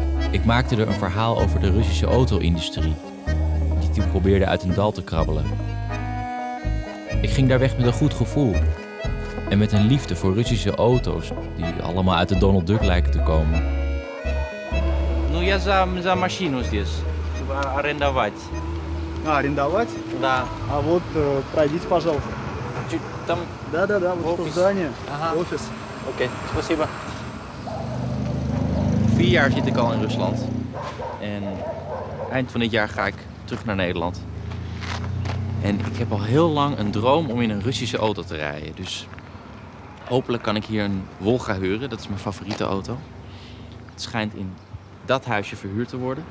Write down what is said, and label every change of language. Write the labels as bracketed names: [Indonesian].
[Dutch] Ik maakte er een verhaal over de Russische auto-industrie, die toen probeerde uit een dal te krabbelen. Ik ging daar weg met een goed gevoel en met een liefde voor Russische auto's die allemaal uit de Donald Duck lijken te komen. [Russian] Ну, я за машину здесь, чтобы арендовать. Арендовать? Да. А вот пройдите, пожалуйста. Чуть там... Да, вот Офис. это здание, Ага. офис. Oké, спасибо. [Dutch] 4 jaar zit ik al in Rusland. En eind van dit jaar ga ik terug naar Nederland. En ik heb al heel lang een droom om in een Russische auto te rijden. Dus hopelijk kan ik hier een Volga huren. Dat is mijn favoriete auto. Het schijnt in dat huisje verhuurd te worden.